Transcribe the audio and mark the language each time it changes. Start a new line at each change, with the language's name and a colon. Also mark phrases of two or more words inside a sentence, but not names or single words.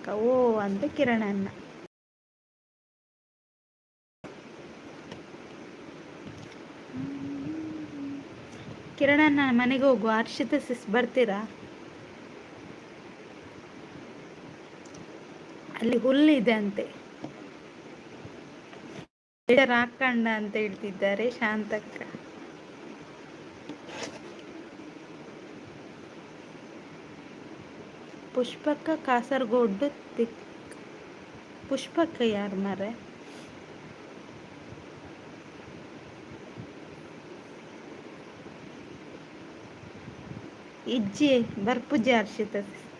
Kannada: ಓ ಅಂತ ಕಿರಣ ಅಣ್ಣ. ಕಿರಣಣ್ಣ ಮನೆಗೆ ಹೋಗುವ. ಹರ್ಷಿತಾ ಸಿಸ್ ಬರ್ತೀರಾ? ಅಲ್ಲಿ ಹುಲ್ಲಿದೆ ಅಂತೆ, ಹಾಕಂಡ ಅಂತ ಹೇಳ್ತಿದ್ದಾರೆ ಶಾಂತಕ್ಕ.
Tulu: ಪುಷ್ಪಕ್ಕ ಕಾಸರಗೋಡು ಪುಷ್ಪಕ್ಕ ಯಾರು ಮಾರೆ? ಇಜ್ಜಿ ಬರ್ಪುಜಿ ಹರ್ಷಿತಾ ಸಿಸ್.